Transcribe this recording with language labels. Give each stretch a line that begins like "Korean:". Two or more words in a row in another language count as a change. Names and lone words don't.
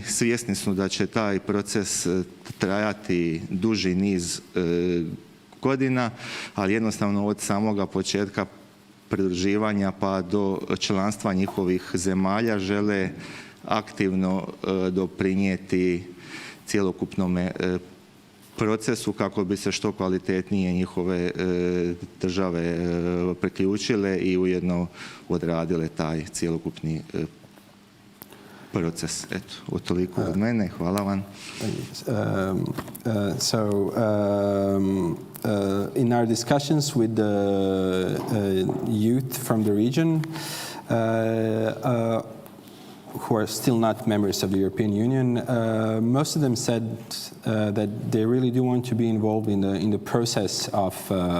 Croatian: Svjesni su da će taj proces trajati duži niz godina, ali jednostavno od samoga početka pridruživanja pa do članstva njihovih zemalja žele aktivno doprinijeti cjelokupnom procesu kako bi se što kvalitetnije njihove države priključile i ujedno odradile taj cjelokupni proces. Eto, toliko od mene. Hvala vam.
English: In our discussions with the youth from the region, who are still not members of the European Union, most of them said that they really do want to be involved in the process of